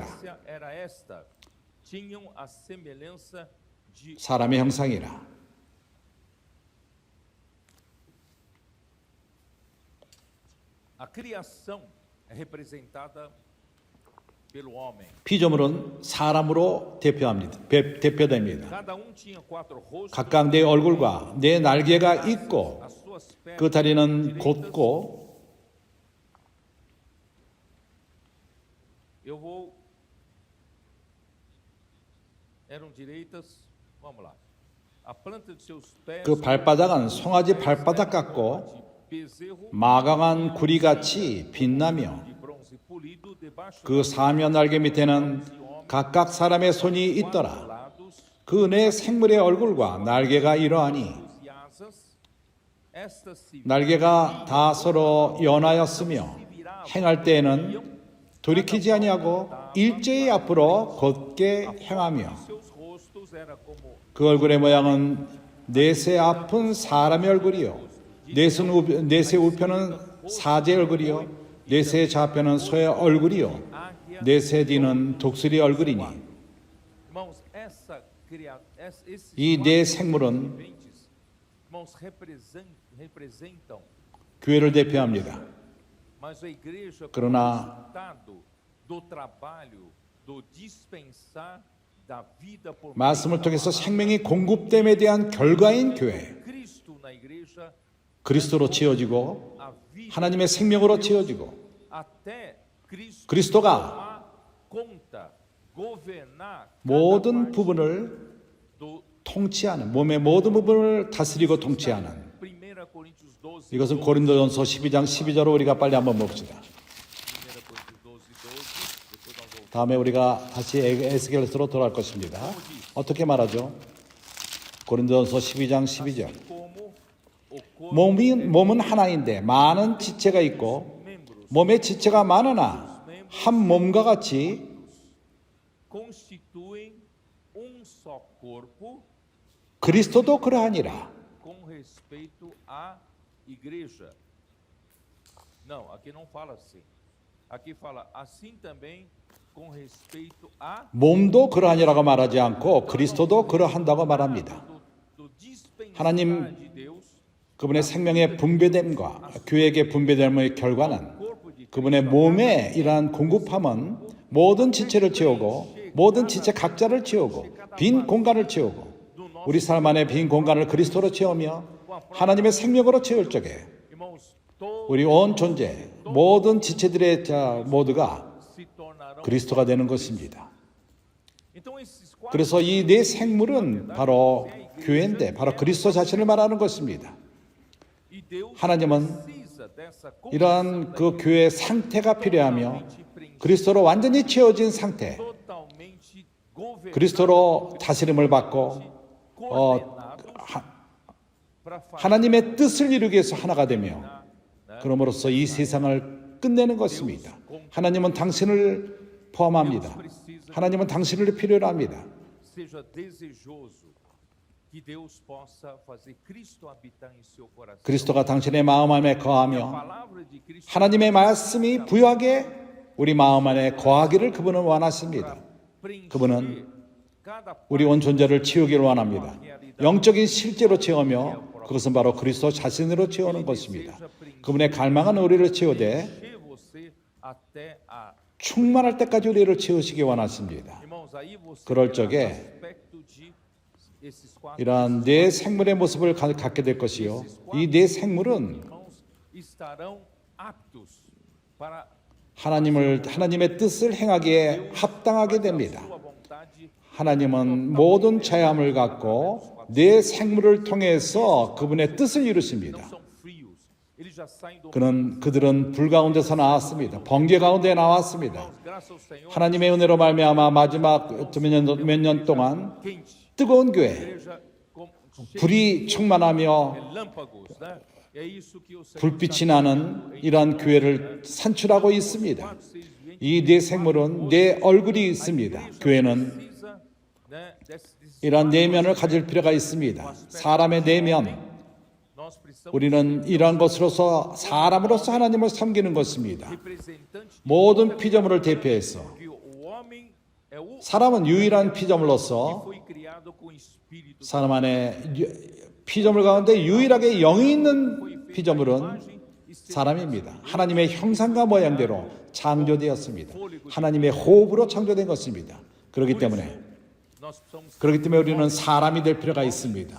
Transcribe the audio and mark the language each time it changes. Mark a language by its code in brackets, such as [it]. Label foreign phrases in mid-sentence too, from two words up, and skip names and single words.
[pt] era esta, tinham a semelhança de [ko] 사람의 형상이라. [pt] a criação é representada pelo homem. [ko] 피조물은 사람으로 대표됩니다. [pt] Cada tinha quatro rostos, [ko] 각각 내 얼굴과 내 날개가 있고 [pt] as suas pernas [ko] 그 다리는 [pt] direitas. [ko] 곧고 [pt] Eu vou. Eram direitas. Vamos lá. A planta de seus pés. [ko] 그 발바닥은 송아지 발바닥 같고 [pt] de bezerro [ko] 마강한 구리같이 빛나며 [pt] de bronze polido debaixo [ko] 그 사면 날개 밑에는 각각 사람의 손이 있더라. [pt] lados [ko] 그 내 생물의 얼굴과 날개가 이러하니 [pt] e asas. Estas se [ko] 날개가 다 서로 연하였으며 행할 때에는 돌이키지 아니하고 일제히 앞으로 곧게 행하며 [pt] seus rostos era como [ko] 그 얼굴의 모양은 넷의 앞은 사람의 얼굴이요 넷의 우편은 사제의 얼굴이요 넷의 좌편은 소의 얼굴이요 [pt] águia. [ko] 넷의 뒤는 독수리 얼굴이니 [pt] Irmãos, esses [ko] 이 네 생물은 [pt] viventes, irmãos, representam, [ko] 교회를 대표합니다. [pt] mas a igreja como [ko] 그러나 [pt] resultado do trabalho, do dispensar da vida por meio [ko] 말씀을 [pt] da [ko] 통해서 [pt] palavra. [ko] 생명이 공급됨에 대한 결과인 교회 [pt] Cristo na igreja [ko] 그리스도로 채워지고 [pt] a vida [ko] 하나님의 생명으로 채워지고 [pt] até Cristo [ko] 그리스도가 [pt] tomar conta, governar cada [ko] 모든 [pt] parte [ko] 부분을 [pt] do [ko] 통치하는 몸의 모든 부분을 다스리고 통치하는 [pt] 1 Coríntios 12, [ko] 이것은 고린도전서 12장 12절로 우리가 빨리 한번 봅시다. [pt] 1 Coríntios 12, 12, depois nós voltamos. [ko] 다음에 우리가 다시 에스겔서로 돌아갈 것입니다. 어떻게 말하죠? 고린도전서 12장 12절. [pt] Como o corpo [ko] 몸은 하나인데 많은 지체가 있고 [pt] membros [ko] 몸의 지체가 많으나 한 몸과 같이 [pt] constituem um só corpo [ko] 그리스도도 그러하니라. [pt] com respeito à igreja. Não, aqui não fala assim. Aqui fala assim também com respeito à [ko] 몸도 그러하니라고 말하지 않고 그리스도도 그러한다고 말합니다. [pt] do dispensar [ko] 하나님 [pt] de Deus, [ko] 그분의 생명의 분배됨과 교회에게 분배됨의 결과는 [pt] corpo de [ko] 그분의 몸에 이러한 공급함은 모든 지체를 채우고 모든 지체 각자를 채우고 빈 공간을 채우고 우리 삶 안에 빈 공간을 그리스도로 채우며 하나님의 생명으로 채울 적에 [pt] irmãos, todos [ko] 우리 온 존재 모든 지체들의 모두가 [pt] se tornarão. [ko] 그리스도가 되는 것입니다. [pt] Então esses quatro [ko] 그래서 이 네 생물은 바로 교회인데 바로 그리스도 자신을 말하는 것입니다. [pt] E Deus [ko] 하나님은 [pt] precisa dessa [ko] 이러한 그 교회의 상태가 필요하며 [pt] totalmente preenchida, [ko] 그리스도로 완전히 채워진 상태, [pt] totalmente governada, [ko] 그리스도로 다스림을 받고 [pt] coordenados para fazer [ko] 하나님의 뜻을 이루기 위해서 하나가 되며 그럼으로써 이 세상을 끝내는 것입니다. 하나님은 당신을 포함합니다. 하나님은 당신을 필요로 합니다. [pt] seja desejoso que Deus possa fazer Cristo habitar em seu coração. [ko] 그리스도가 당신의 마음 안에 [pt] A [ko] 거하며 [pt] palavra de Cristo [ko] 하나님의 말씀이 부유하게 우리 마음 안에 거하기를 그분은 원하십니다. [pt] preencher [ko] 그분은 [pt] cada [ko] 우리 온 존재를 채우기를 원합니다. 영적인 실제로 채우며 그것은 바로 그리스도 자신으로 채우는 것입니다. 그분의 갈망은 우리를 채우되 [pt] preencher você até a [ko] 충만할 때까지 우리를 채우시기 원하십니다. [pt] irmãos, aí você [ko] 그럴 [pt] terá [ko] 적에 [pt] aspecto de esses quatro [ko] 이러한 네 생물의 모습을 갖게 될 것이요. 이 네 생물은 [pt] irmãos estarão aptos para [ko] 하나님의 뜻을 행하기에 합당하게 됩니다. [pt] sua vontade. [ko] 하나님은 모든 자함을 갖고 네 생물을 통해서 그분의 뜻을 이루십니다. [pt] Não são frios. Eles já saem do [ko] 그들은 불 가운데서 나왔습니다. 번개 가운데 나왔습니다. [pt] graças ao Senhor [ko] 하나님의 은혜로 말미암아 마지막 몇 년 동안 [pt] quente. [ko] 뜨거운 교회, [pt] Igreja com [ko] 불이 충만하며 [pt] relâmpagos, né? É isso que o Senhor [ko] 불빛이 나는 이러한 교회를 산출하고 있습니다. 이 네 생물은 네 얼굴이 있습니다. 교회는 [pt] precisa, né, desses [ko] 이러한 내면을 가질 필요가 있습니다. 사람의 내면, [pt] nós precisamos [ko] 우리는 이러한 것으로서 사람으로서 하나님을 섬기는 것입니다. [pt] representantes [ko] 모든 피조물을 대표해서 [pt] que o homem é o [ko] 사람은 유일한 피조물로서 [pt] foi criado com espírito. [ko] 사람 안에 피조물 가운데 유일하게 영이 있는 피조물은 사람입니다. 하나님의 형상과 모양대로 창조되었습니다. 하나님의 호흡으로 창조된 것입니다. 그렇기 때문에 우리는 사람이 될 필요가 있습니다.